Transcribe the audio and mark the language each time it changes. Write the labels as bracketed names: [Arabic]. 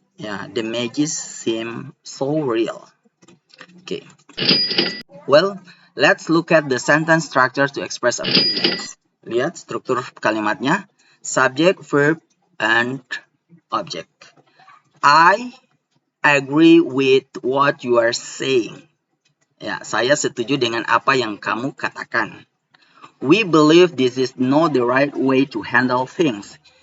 [English] Ya, the magic seems so real. Okay. Well, let's look at the sentence structure to express opinions. [Indonesian] Lihat struktur kalimatnya, [English] subject, verb, and object. I agree with what you are saying. [Indonesian] Ya, saya setuju dengan apa yang kamu katakan. [English] We believe this is not the right way to handle things.